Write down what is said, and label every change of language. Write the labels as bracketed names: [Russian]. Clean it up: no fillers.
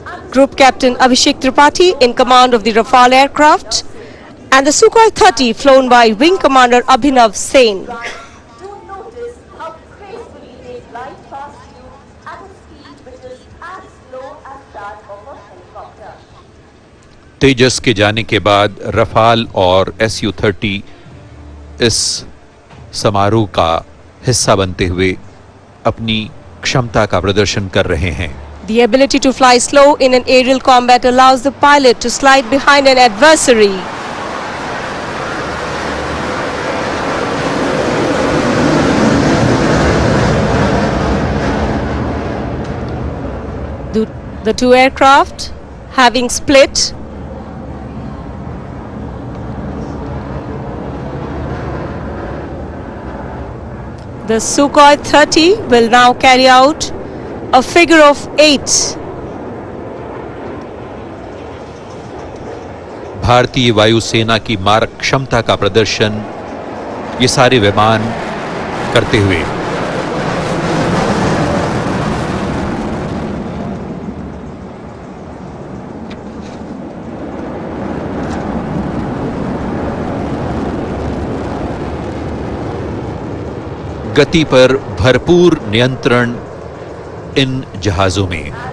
[English] Group Captain Abhishek Tripathi in command of the Rafale aircraft and the Sukhoi 30 flown by Wing Commander Abhinav Sen. Do notice how gracefully they glide past you at a speed which is as slow as that of a helicopter. [Hindi] तेजस के जाने के बाद Rafale और Su-30 इस समारोह का हिस्सा बनते हुए अपनी क्षमता का प्रदर्शन कर रहे हैं। [English] The ability to fly slow in an aerial combat allows the pilot to slide behind an adversary. The two aircraft having split. The Sukhoi 30 will now carry out a figure of 8. [Hindi] भारतीय वायुसेना की मारक क्षमता का प्रदर्शन ये सारे विमान करते हुए गति पर भरपूर नियंत्रण इन जहाजों में।